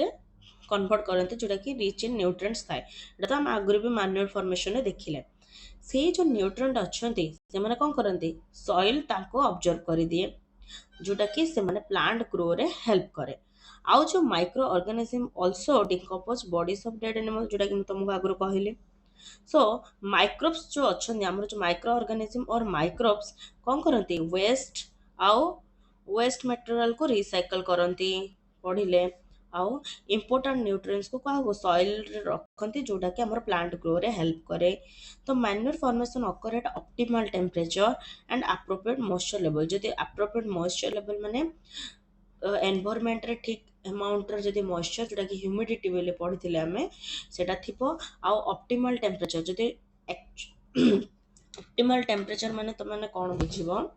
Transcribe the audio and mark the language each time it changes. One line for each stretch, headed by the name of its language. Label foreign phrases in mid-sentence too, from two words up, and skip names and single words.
Odia: କନଭର୍ଟ କରନ୍ତି ଯୋଉଟାକି
English: rich in nutrients
Odia: ଥାଏ ଏଇଟା ତ ଆମେ ଆଗରୁ ବି
English: manual formationରେ
Odia: ଦେଖିଲେ ସେଇ ଯୋଉ ନ୍ୟୁଟ୍ରିଏଣ୍ଟ ଅଛନ୍ତି ସେମାନେ କଣ କରନ୍ତି ସଏଲ ତାଙ୍କୁ ଅବଜର୍ଭ କରିଦିଏ ଯୋଉଟାକି ସେମାନେ
English: plant growରେ
Odia: ହେଲ୍ପ କରେ ଆଉ ଯୋଉ
English: micro organism also decompose bodies of dead animal
Odia: ଯୋଉଟାକି ମୁଁ ତମକୁ ଆଗରୁ କହିଲି
English: so microbes
Hindi: जो अच्छा
Odia: ଆମର ଯୋଉ
English: micro organism or microbes
Odia: କଣ କରନ୍ତି ଆଉ
English: waste materialକୁ
Odia: ରିସାଇକଲ କରନ୍ତି ପଢିଲେ ଆଉ
English: important nutrientsକୁ
Odia: କାହାକୁ ସଏଲରେ ରଖନ୍ତି ଯୋଉଟାକି ଆମର
English: plant growରେ
Odia: ହେଲ୍ପ କରେ ତ
English: manure formation occur at optimal temperature and appropriate moisture level
Odia: ଯଦି
English: appropriate moisture level
Odia: ମାନେ ଏନଭାयरमेंटରେ ଠିକ ଆମାଉଣ୍ଟର ଯଦି ମଏଶ୍ଚର ଯୋଉଟାକି ହ୍ୟୁମିଡିଟି ବୋଲି ପଢିଥିଲେ ଆମେ ସେଟା ଥିବ ଆଉ
English: optimal temperature
Odia: ଯଦି
English: optimal temperature
Odia: ମାନେ ତମାନେ କଣ ବୁଝିବ